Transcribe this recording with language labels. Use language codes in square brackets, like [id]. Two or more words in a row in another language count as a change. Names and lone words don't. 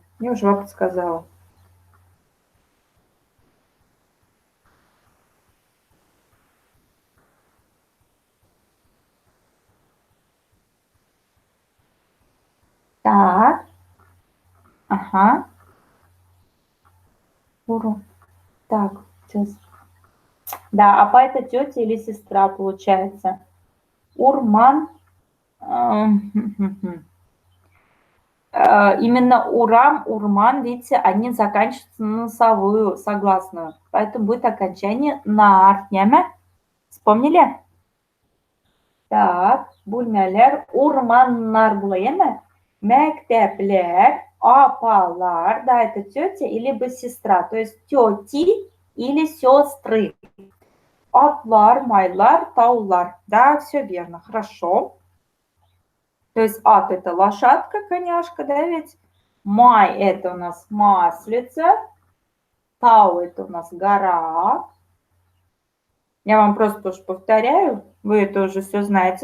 [ru] Я уже вам подсказала. Так. Ага. Уру. Так, сейчас. Да, апа это тетя или сестра, получается. Урман. Именно урам, урман, видите, они заканчиваются на носовую, согласную. Поэтому будет окончание нар. Неме? Вспомнили? Так, [tt] бүлмәләр, урманнар була, еме? Мәктәпләр, апалар, да, [ru] это тетя или бы сестра, то есть тети или сестры. [tt] Атлар, майлар, таулар. [ru] Да, все верно, хорошо. То есть ат это лошадка, коняшка, да, ведь? Май это у нас маслица. Тау это у нас гора. Я вам просто тоже повторяю. Вы это уже все знаете.